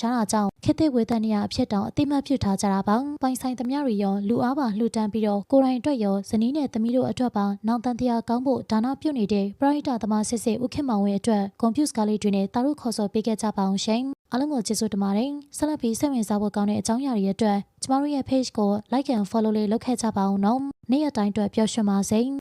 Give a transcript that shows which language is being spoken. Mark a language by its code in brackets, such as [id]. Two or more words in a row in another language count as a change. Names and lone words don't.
[my] ရှားတာကြောင့်ခေတ်သစ်ဝေဒနာအဖြစ်တောင်အတိမတ်ပြုထားကြတာပါပိုင်ဆိုင်သမျှတွေရောလူအားပါလှူဒန်းပြီးတော့ကိုယ်တိုင်အတွက်ရောဇနီးနဲ့သမီးတို့အတွက်ပါနောင်တန်တရားကောင်းဖို့ဒါနပြုနေတဲ့ပရိဒသမားစစ်စစ်ဦးခင်မောင်ဝင်းအတွက်ကွန်ပျူတာလေးတွေနဲ့တာရုခေါ်ဆိုပေးခဲ့ကြပါအောင်ရှင်အားလုံးကိုကျေးဇူးတင်ပါတယ်ဆက်လက်ပြီးစိတ်ဝင်စားဖို့ကောင်းတဲ့အကြောင်းအရာတွေအတွက်ကျမတို့ရဲ့ page ကို [en] like and follow [my] လေးလုပ်ခဲ့ကြပါအောင်နော်နေ့ရက်တိုင်းအတွက်ပျော်ရွှင်ပါစေ